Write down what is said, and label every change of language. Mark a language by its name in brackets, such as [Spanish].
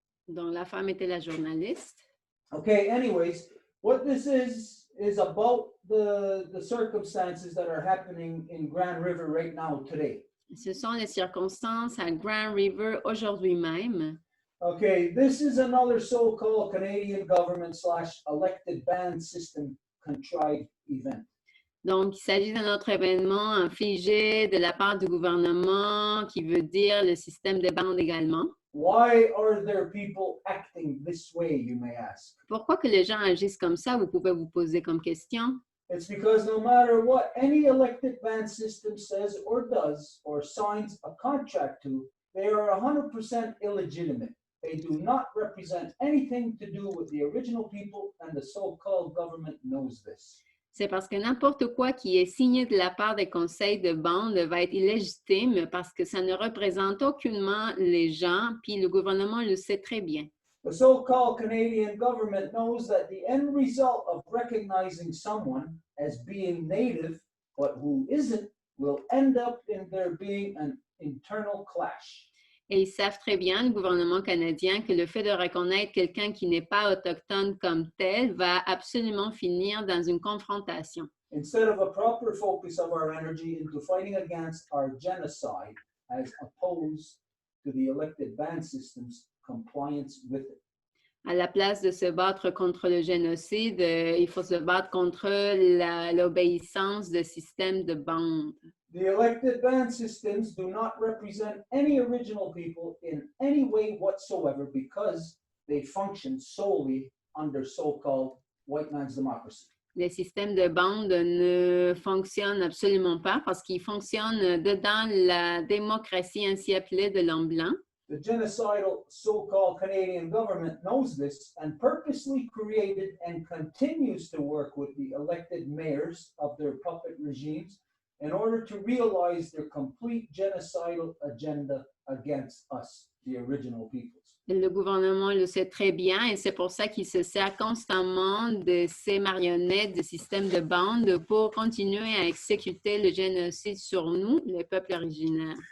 [French] Donc, la femme était la journaliste. [English] Okay, anyways, what this is about the circumstances that are happening in Grand River right now today. [French] Ce sont les circonstances à Grand River aujourd'hui même. [English] Okay, this is another so-called Canadian government / elected band system contrived event. [French] Donc, il s'agit d'un autre événement infligé de la part du gouvernement qui veut dire le système de bande également. [English] Why are there people acting this way, you may ask? [French] Pourquoi que les gens agissent comme ça, vous pouvez vous poser comme question? [English] It's because no matter what any elected band system says or does or signs a contract to, they are 100% illegitimate. They do not represent anything to do with the original people, and the so-called government knows this. [French] C'est parce que n'importe quoi qui est signé de la part des conseils de bande va être illégitime parce que ça ne représente aucunement les gens, puis le gouvernement le sait très bien. [English] The so-called Canadian government knows that the end result of recognizing someone as being native, but who isn't, will end up in there being an internal clash. [French] Et ils savent très bien, le gouvernement canadien, que le fait de reconnaître quelqu'un qui n'est pas autochtone comme tel va absolument finir dans une confrontation. [English] Instead of a proper focus of our energy into fighting against our genocide as opposed to the elected band system's compliance with it. [French] À la place de se battre contre le génocide, il faut se battre contre l'obéissance de systèmes de bande. [English] The elected band systems do not represent any original people in any way whatsoever because they function solely under so-called white man's democracy. [French] Les systèmes de bande ne fonctionnent absolument pas parce qu'ils fonctionnent dedans la démocratie ainsi appelée de l'homme blanc. [English] The genocidal so-called Canadian government knows this and purposely created and continues to work with the elected mayors of their puppet regimes in order to realize their complete genocidal agenda against us, the original peoples. [French] Le gouvernement le sait très bien et c'est pour ça qu'il se sert constamment de ces marionnettes, de systèmes de bande pour continuer à exécuter le génocide sur nous, les peuples originaires.